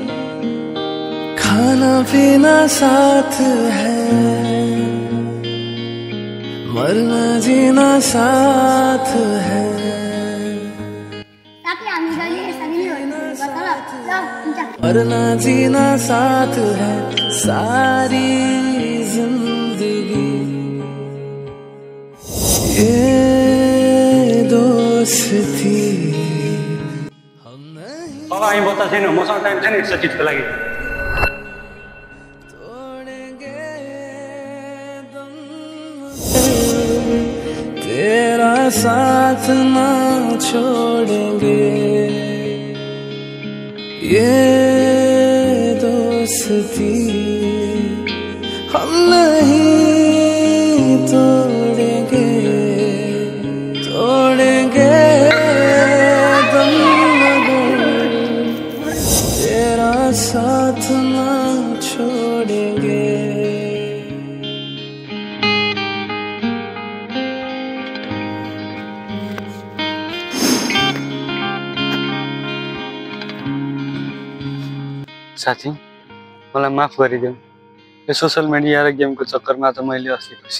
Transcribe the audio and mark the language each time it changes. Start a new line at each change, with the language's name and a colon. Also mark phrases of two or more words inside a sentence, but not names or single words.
Hindi: खाना पीना साथ है मरना जीना साथ है मरना जीना साथ है सारी जिंदगी ये दोस्ती हम नहीं
Nepali: अब हामी बच्चा छैन मसँग टाइम छैन यस्तो चिजको लागि
Hindi: तोड़ेंगे दम तेरा साथ ना छोड़ेंगे ये दोस्ती हम नहीं तोड़ेंगे तोड़ेंगे दम मगर तेरा साथ ना छोड़ेंगे
Nepali: साथी मलाई माफ गरिदेऊ यो
English: social media
Nepali: र गेमको चक्करमा त मैले अस्ति खुसी